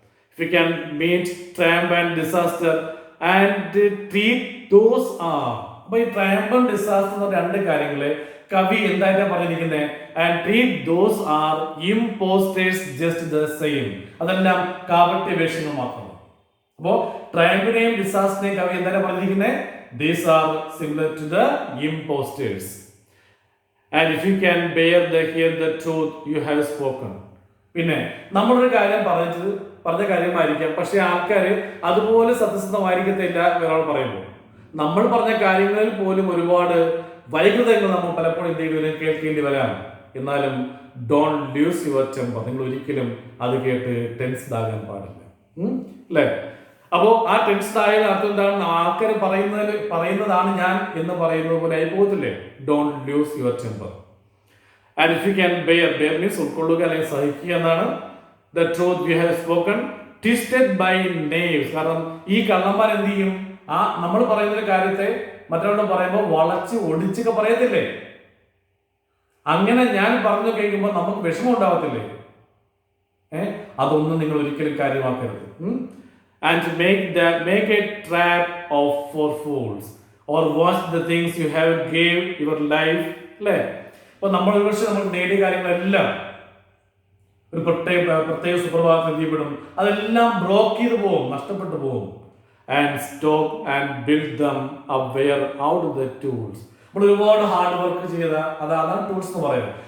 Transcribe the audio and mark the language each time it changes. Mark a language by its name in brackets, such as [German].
[English] If you can meet triumph and disaster and treat those are. [Malayalam] അപ്പൊ ഈ triumph and disaster എന്ന രണ്ട് കാര്യങ്ങളെ കവി എന്തായിട്ടാണ് പറഞ്ഞിരിക്കുന്നത്? [English] And treat those are impostors just the same. [Malayalam] അതെല്ലാം കാപട്യ വേഷങ്ങൾ മാത്രമാണ്. അപ്പോ ട്രയംഫിനെയും ഡിസാസ്റ്ററിനെയും കവി എന്താണ് പറഞ്ഞിരിക്കുന്നത്? [English] These are similar to the imposters. And if you can bear the hear the truth you have spoken. [Malayalam] പിന്നെ നമ്മളൊരു കാര്യം പറഞ്ഞ കാര്യമായിരിക്കാം, പക്ഷെ ആൾക്കാർ അതുപോലെ സത്യസന്ധമായിരിക്കത്തില്ല ഒരാൾ പറയുമ്പോൾ. നമ്മൾ പറഞ്ഞ കാര്യങ്ങളിൽ പോലും ഒരുപാട് വൈകൃതങ്ങൾ നമ്മൾ പലപ്പോഴും എന്തെങ്കിലും കേൾക്കേണ്ടി വരാം. എന്നാലും [English] Don't lose your temper. [Malayalam] നിങ്ങൾ ഒരിക്കലും അത് കേട്ട് ടെൻസ്ഡ് ആകാൻ പാടില്ല, അല്ലേ? അപ്പോൾ ആ ടെൻസ്ഡ് ആയ അർത്ഥം എന്താണ്? ആൾക്കാർ പറയുന്നതാണ് ഞാൻ എന്ന് പറയുന്നത് പോലെ ആയി പോകത്തില്ലേ? [English] Don't lose your temper. And if you can bear means [Malayalam] ഉൾക്കൊള്ളുക അല്ലെങ്കിൽ സഹിക്കുക എന്നാണ്. [English] The truth you have spoken twisted by knaves. [Malayalam] കാരണം ഈ കള്ളന്മാർ എന്ത് ചെയ്യും? ആ നമ്മൾ പറയുന്ന ഒരു കാര്യത്തെ മറ്റൊരാളോട് പറയുമ്പോൾ വളച്ച് ഒടിച്ചൊക്കെ പറയത്തില്ലേ? അങ്ങനെ ഞാൻ പറഞ്ഞു കേൾക്കുമ്പോൾ നമുക്ക് വിഷമം ഉണ്ടാവത്തില്ലേ? അതൊന്നും നിങ്ങൾ ഒരിക്കലും കാര്യമാക്കരുത്. [English] And make a trap for fools or watch the things you have gave your life. [Malayalam] അല്ലേ? അപ്പൊ നമ്മൾ ഒരുപക്ഷെ നമ്മൾ നേടിയ കാര്യങ്ങളെല്ലാം ഒരു പ്രത്യേക സുപ്രഭാതത്തിൽ എന്തിപ്പെടും? അതെല്ലാം ബ്രോക്ക് ചെയ്ത് പോകും, നഷ്ടപ്പെട്ടു പോകും. [English] And stop and build them up wear out the tools. [Malayalam] നമ്മൾ ഒരുപാട് ഹാർഡ് വർക്ക് ചെയ്ത അതാണ് ടൂൾസ് എന്ന് പറയുന്നത്.